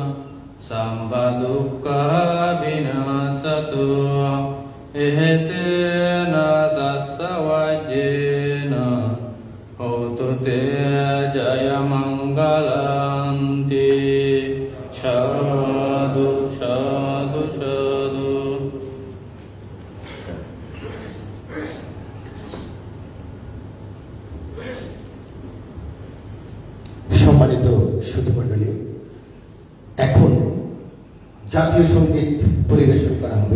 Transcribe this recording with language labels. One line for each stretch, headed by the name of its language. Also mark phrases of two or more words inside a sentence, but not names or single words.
Pali: සම්බදුක්ඛ විනාසතු එහෙතේන සස්සවජ්ජේන හෝතු තේ ජය මංගලන්ති සාදු සාදු සාදු।
Bangla: সম্মানিত সুধীমণ্ডলী, এখন জাতীয় সঙ্গীত পরিবেশন করা হবে।